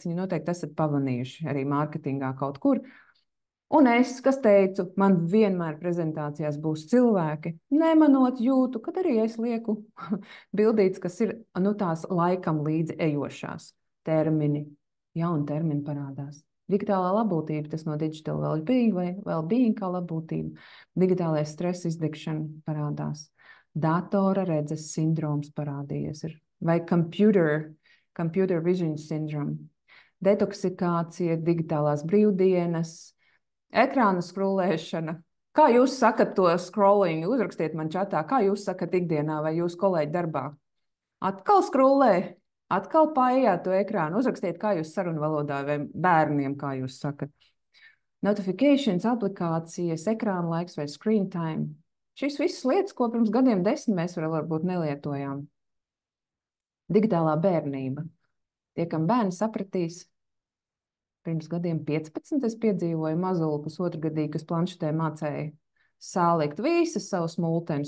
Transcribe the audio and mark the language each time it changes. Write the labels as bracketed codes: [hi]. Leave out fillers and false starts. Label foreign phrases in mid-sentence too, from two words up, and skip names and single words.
[lv] Viņi noteikti esat pamanījuši arī mārketingā kaut kur. Un es, kas teicu, man vienmēr prezentācijās būs cilvēki, nemanot jūtu, kad arī es lieku bildītes, kas ir tās laikam līdzi ejošās termini. Jauni termini parādās. Digitālā labklājība, tas no [en] digital well-being [lv] vai well-being kā labklājība. Digitālais stress izdegšana parādās. Datora redzes sindroms parādījies. [en] Vai computer vision syndrome. [lv] Detoksikācija, digitālās brīvdienas, ekrāna skrolēšana. Kā jūs sakat to scrolling? Uzrakstiet man čatā, kā jūs sakat ikdienā vai jūs kolēģi darbā? Atkal skrolē, atkal paējāt to ekrānu. Uzrakstiet, kā jūs sarunu valodā vai bērniem, kā jūs sakat. Notifications, aplikācijas, ekrāna laiks vai [en] screen time. [lv] Šīs visas lietas, ko pirms gadiem 10 mēs varbūt nelietojām. Digitālā bērnība. Tie, kam bērni sapratīs, pirms gadiem 15 es piedzīvoju mazuli pusotrugadīgu, kas planšetē mācēja sālikt visas savas multenes.